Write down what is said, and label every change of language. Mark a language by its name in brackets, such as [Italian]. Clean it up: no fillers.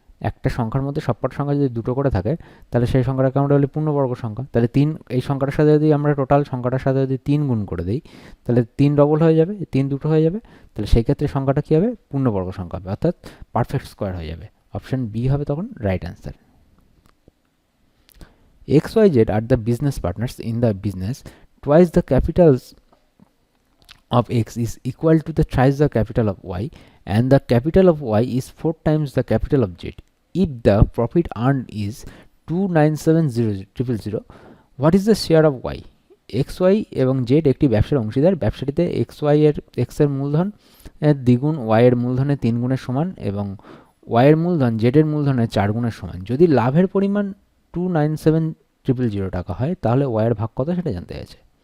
[Bangla] একটা সংখ্যার মধ্যে সবকটা সংখ্যা যদি দুটো করে থাকে তাহলে সেই সংখ্যাটাকে আমরা বলি পূর্ণবর্গ সংখ্যা। তাহলে 3 এই সংখ্যাটার সাথে যদি আমরা টোটাল সংখ্যাটার সাথে যদি 3 গুণ করে দিই তাহলে 3 ডবল হয়ে যাবে, 3 দুটো হয়ে যাবে। তাহলে সেই ক্ষেত্রে সংখ্যাটা কী হবে, পূর্ণবর্গ সংখ্যা হবে, অর্থাৎ পারফেক্ট স্কোয়ার হয়ে যাবে। অপশন বি হবে তখন right answer. [English] XYZ are the business partners in the business. Twice the capitals of X is equal to the thrice the capital of Y, and the capital of Y is 4 times the capital of Z. If the profit earned is 2970000, what is the share of Y? [Bangla] XY এবং Z একটি ব্যবসার অংশীদার। ব্যবসাটিতে X এর মূলধন দ্বিগুণ Y এর মূলধনের 3 গুণের সমান এবং Y এর মূলধন Z এর মূলধনের 4 গুণের সমান। যদি লাভের পরিমাণ 2970000 টাকা হয় তাহলে Y এর ভাগ কত সেটা জানতে চাইছে।